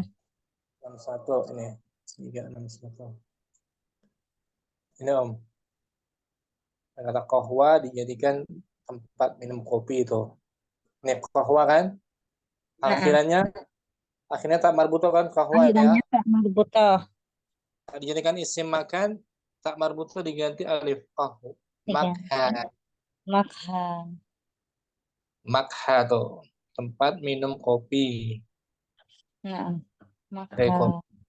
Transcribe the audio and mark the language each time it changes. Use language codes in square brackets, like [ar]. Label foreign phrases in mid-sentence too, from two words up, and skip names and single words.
[id] 61 ini. 361. Ini Om. Kata qahwa dijadikan tempat minum kopi itu. Ini qahwa kan? Akhirnya [ar] تاء مربوطة [id] kan qahwa ya. Akhirnya [ar] تاء مربوطة. [id] Dijadikan [ar] اسم مكان, تاء مربوطة [id] diganti alif qahwa. Makha tuh tempat minum kopi. Nah, makha.